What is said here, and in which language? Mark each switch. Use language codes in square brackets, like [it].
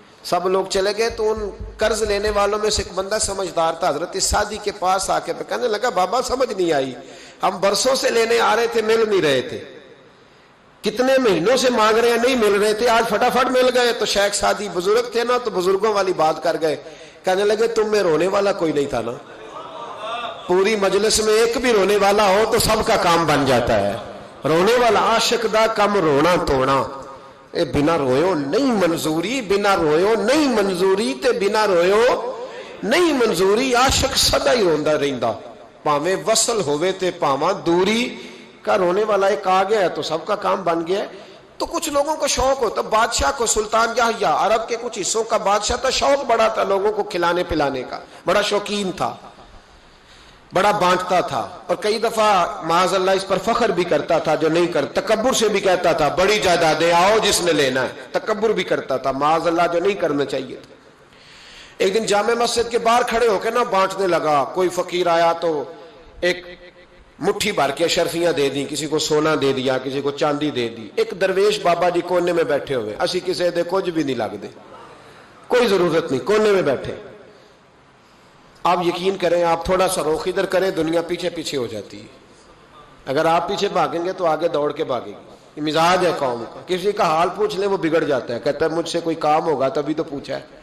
[ur] سب لوگ چلے گئے تو ان قرض لینے والوں میں سے ایک بندہ سمجھدار تھا، حضرت سعدی کے پاس آ کے کہنے لگا بابا سمجھ نہیں آئی، ہم برسوں سے لینے آ رہے تھے مل نہیں رہے تھے، کتنے مہینوں سے مانگ رہے ہیں نہیں مل رہے تھے، آج فٹافٹ مل گئے. تو شیخ سعدی بزرگ تھے نا، تو بزرگوں والی بات کر گئے. کہنے لگے تم میں رونے والا کوئی نہیں تھا نا، پوری مجلس میں ایک بھی رونے والا ہو تو سب کا کام بن جاتا ہے. [pa] رونے والا عاشق دا کم رونا توڑا، اے بنا رویو نہیں منظوری، بنا رویو نہیں منظوری تے بنا رویو نہیں منظوری. عاشق سدا ہی روندا رہندا، پاویں وصل ہوئے تے پاواں دوری کا. [ur] رونے والا ایک آ گیا ہے تو سب کا کام بن گیا ہے. تو کچھ لوگوں کو شوق ہوتا، بادشاہ کو سلطان یحییٰ عرب کے کچھ حصوں کا بادشاہ تھا، شوق بڑا تھا لوگوں کو کھلانے پلانے کا، بڑا شوقین تھا، بڑا بانٹتا تھا. اور کئی دفعہ معاذ اللہ اس پر فخر بھی کرتا تھا جو نہیں کرتا، تکبر سے بھی کہتا تھا بڑی جائیدادیں آؤ جس نے لینا ہے، تکبر بھی کرتا تھا معاذ اللہ جو نہیں کرنا چاہیے تھا. ایک دن جامع مسجد کے باہر کھڑے ہو کے نا بانٹنے لگا. کوئی فقیر آیا تو ایک مٹھی بھر کے اشرفیاں دے دی، کسی کو سونا دے دیا، کسی کو چاندی دے دی. ایک درویش بابا جی کونے میں بیٹھے ہوئے، [pa] اسی کسی دے کچھ بھی نہیں لگ دے، [ur] کوئی ضرورت نہیں، کونے میں بیٹھے. آپ یقین کریں، آپ تھوڑا سا رخ ادھر کریں دنیا پیچھے پیچھے ہو جاتی ہے. اگر آپ پیچھے بھاگیں گے تو آگے دوڑ کے بھاگے گی. یہ مزاج ہے قوم کا، کسی کا حال پوچھ لیں وہ بگڑ جاتا ہے، کہتا ہے مجھ سے کوئی کام ہوگا تبھی تو پوچھا ہے.